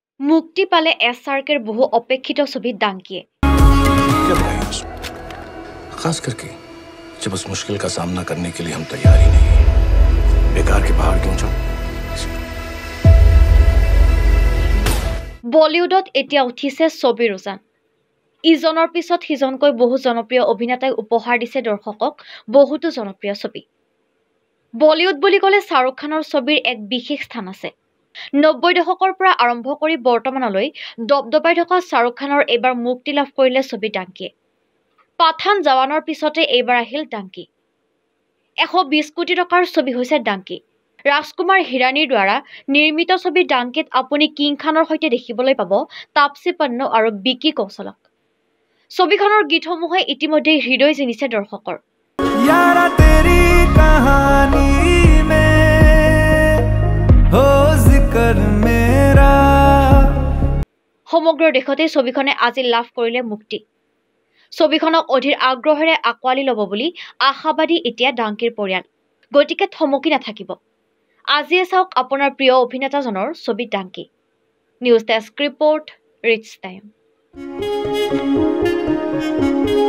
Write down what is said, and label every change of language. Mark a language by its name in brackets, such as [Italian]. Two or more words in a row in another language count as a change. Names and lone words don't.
[Assamese] মুক্তি পালে SRKৰ বহু অপেক্ষিত ছবি ডাংকিয়ে [Hindi] क्या बनाया उसमें? खास करके जब उस मुश्किल का सामना करने के लिए हम तैयार ही नहीं बेकार के पहाड़ क्यों चढ़ [Assamese] বলিউডত এতিয়া উঠিছে ছবিৰ উজান ইজনৰ পিছত সিজনকৈ বহু জনপ্ৰিয় অভিনেতাই উপহাৰ দিছে দৰ্শকক বহুতো জনপ্ৰিয় ছবি বলিউড বুলি ক'লে শাহৰুখ খানৰ ছবিৰ এক বিশেষ স্থান আছে 90 দশকৰ পৰা আৰম্ভ কৰি বৰ্তমানলৈ দবদবাই থকা শাহৰুখ খানৰ এবাৰ মুক্তি লাভ কৰিলে ছবি ডাংকি পাঠান জৱানৰ পিছতে এইবাৰ আহিল ডাংকি 120 কোটি টকাৰ ছবি হৈছে ডাংকি ৰাজকুমাৰ হিৰানীৰ দ্বাৰা নিৰ্মিত ছবি ডাংকিত আপুনি কিং খানৰ সৈতে দেখিবলৈ পাব তাপসী পন্নু আৰু বিকি কৌশলক ছবিখনৰ গীতসমূহে ইতিমধ্যে হৃদয় জিনিছে দৰ্শকৰ [Hindi] यारा तेरी कहानी में हो जिक्र मेरा [Assamese] সমগ্ৰ দেশতে ছবিখনে আজি লাভ কৰিলে মুক্তি ছবিখনক অধীৰ আগ্ৰহেৰে আকোৱালি ল'ব বুলি আশাবাদী এতিয়া ডাংকিৰ পৰিয়াল গতিকে থমকি নাথাকিব আজিয়ে চাওক আপোনাৰ প্ৰিয় অভিনেতাজনৰ ছবি ডাংকি [English] news desk report [Assamese] ৰিচ টাইম